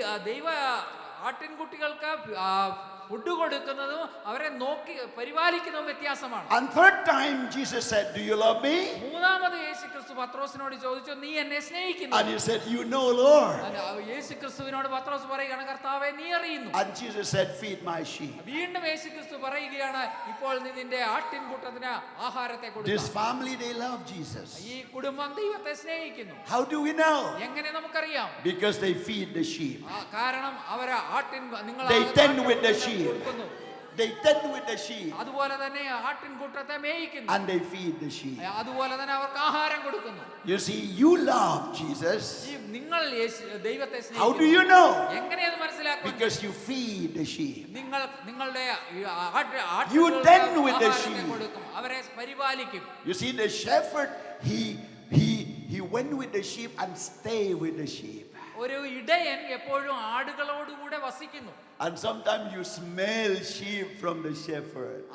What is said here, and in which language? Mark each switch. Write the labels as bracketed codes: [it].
[ml] ദൈവ ആട്ടിൻകുട്ടികൾക്ക് ഫുഡ് കൊടുക്കുന്നതും അവരെ നോക്കി പരിപാലിക്കുന്നതും വ്യത്യാസമാണ്. [en] And third time Jesus said, do you love me? [ml] മൂന്നാമത് യേശുക്രിസ്തു പത്രോസിനോട് ചോദിച്ചു, നീ എന്നെ സ്നേഹിക്കുന്നു? [en] And he said, you know, Lord. [ml] യേശുക്രിസ്തുവിനോട് പത്രോസ് പറയുകയാണ്, കർത്താവേ നീ അറിയുന്നു. [en] And Jesus said, feed my sheep. [ml] വീണ്ടും യേശുക്രിസ്തു പറയുകയാണ്, ഇപ്പോൾ നീ നിന്റെ ആട്ടിൻകൂട്ടത്തിന് ആഹാരത്തെ [en] This [ml] കൊടുക്കുക. [en] family, they love Jesus. [ml] ഈ കുടുംബം ദൈവത്തെ സ്നേഹിക്കുന്നു. [en] How do we know? [ml] എങ്ങനെ നമുക്കറിയാം? [en] Because they feed the sheep. [ml] കാരണം അവരെ [en] They tend with the sheep. [ml] കൊടുക്കുന്നു. [en] They tend with the sheep. [ml] അതുപോലെ തന്നെ ആട്ടിൻകൂട്ടത്തെ മേയിക്കുന്നു. [en] And they feed the sheep. [ml] അതുപോലെ തന്നെ അവർക്ക് ആഹാരം കൊടുക്കുന്നു. [en] You see, you love Jesus. [ml] നിങ്ങൾ ദൈവത്തെ [en] How do [ml] സ്നേഹിക്കുന്നു. [en] you know? [ml] എങ്ങനെയത് മനസ്സിലാക്കും? [en] Because you feed the sheep. [ml] നിങ്ങളുടെ [en] You tend with the [ml] ആഹാരത്തെ [en] sheep. [ml] കൊടുക്കും, അവരെ പരിപാലിക്കും. [en] You see, the shepherd, he went with the sheep and stayed with the sheep. [ml] ഒരു ഇടയൻ എപ്പോഴും ആടുകളോടുകൂടെ വസിക്കുന്നു. [en] And sometimes you smell sheep from the shepherd.